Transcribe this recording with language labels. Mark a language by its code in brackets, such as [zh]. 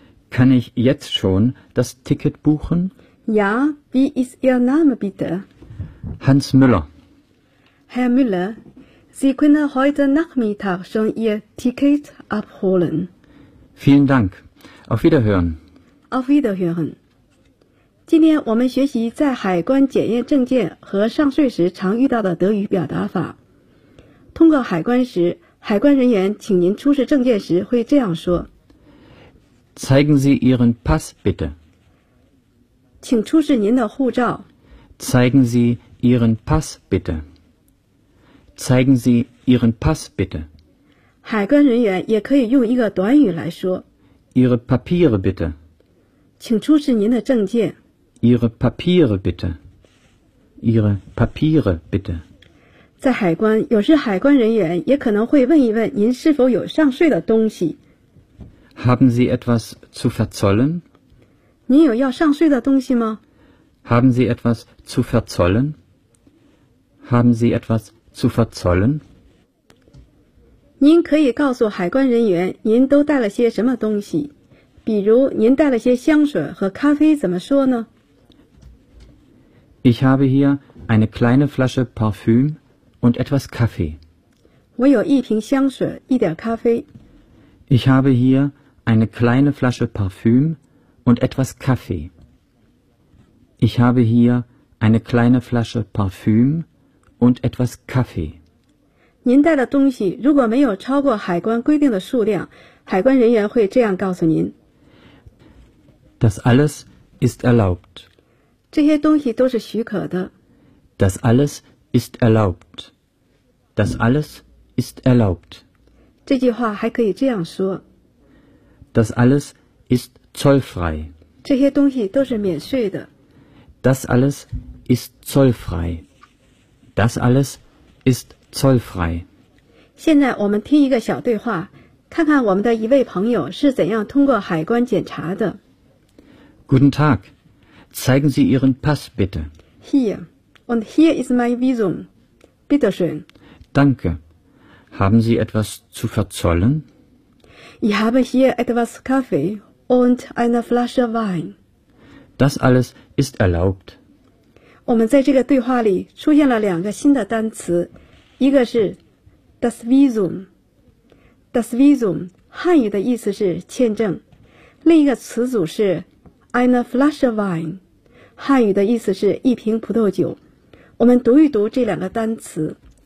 [de] Kann ich jetzt schon das Ticket buchen? Ja, wie ist Ihr Name bitte? Hans Müller. Herr Müller, Sie können heute Nachmittag schon Ihr Ticket abholen. Vielen Dank. Auf Wiederhören. Auf Wiederhören. [zh] 今天我们学习在海关检验证件和上税时常遇到的德语表达法。通过海关时，海关人员请您出示证件时会这样说。 [de] Zeigen Sie Ihren Pass, bitte. [zh] 请出示您的护照。 [de] Zeigen Sie Ihren Pass, bitte. Zeigen Sie Ihren Pass, bitte. [zh] 海关人员也可以用一个短语来说 [de] Ihre Papiere, bitte. [zh] 请出示您的证件。 [de] Ihre Papiere bitte. Ihre Papiere bitte. [zh] 在海关，有时海关人员也可能会问一问您是否有上税的东西。 [de] Haben Sie etwas zu verzollen? [zh] 您有要上税的东西吗？ [de] Haben Sie etwas zu verzollen? Haben Sie etwas zu verzollen? [zh] 您可以告诉海关人员您都带了些什么东西，比如您带了些香水和咖啡，怎么说呢？ [de] Ich habe hier eine kleine Flasche Parfüm und etwas Kaffee. [zh] 我有一瓶香水，一点咖啡。 [de] Ich habe hier eine kleine Flasche Parfüm und etwas Kaffee. Ich habe hier eine kleine Flasche Parfüm und etwas Kaffee. [zh] 您带的东西如果没有超过海关规定的数量，海关人员会这样告诉您。 [de] Das alles ist erlaubt. [zh] 这些东西都是许可的。 [de] Das alles ist erlaubt. Das alles ist erlaubt. [zh] 这句话还可以这样说。 [de] Das alles ist zollfrei. [zh] 这些东西都是免税的。 [de] Das alles ist zollfrei. Das alles ist zollfrei. [zh] 现在我们听一个小对话，看看我们的一位朋友是怎样通过海关检查的。 [de] Guten Tag. Zeigen Sie Ihren Pass bitte. Hier. Und hier ist mein Visum. Bitte schön. Danke. Haben Sie etwas zu verzollen? Ich habe hier etwas Kaffee und eine Flasche Wein. Das alles ist erlaubt. [zh] 我们在这个对话里出现了两个新的单词，一个是 [de] das Visum. Das Visum [zh] 汉语的意思是签证，另一个词组是 [de] eine Flasche Wein. [zh] 汉语的意思是一瓶葡萄酒。我们读一读这两个单词。